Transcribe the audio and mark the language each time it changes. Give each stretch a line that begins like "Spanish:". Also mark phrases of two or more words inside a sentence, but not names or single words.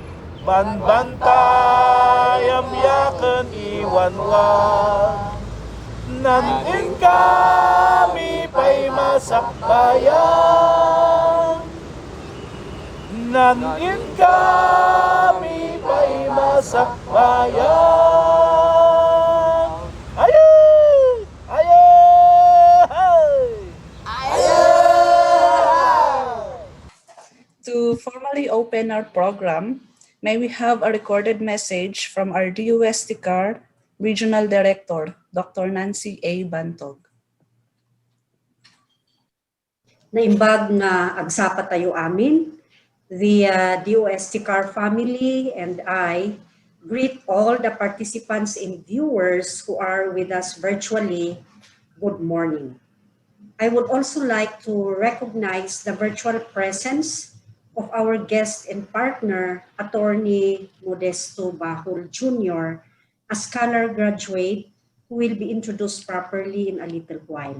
Kankanaey: Banbantay am yakan iwanwan. Nandin kami pa'y masakbayan. Nandin kami pa'y masakbayan. Ayay! Ayay!
English: To formally open our program, may we have a recorded message from our DOST-CAR Regional Director, Dr. Nancy A. Bantog.
Iloko: Naimbag nga agsapa tayo amin.
English: The DOST-CAR family and I greet all the participants and viewers who are with us virtually. Good morning. I would also like to recognize the virtual presence of our guest and partner, Attorney Modesto BAHUL Jr., a scholar graduate who will be introduced properly in a little while.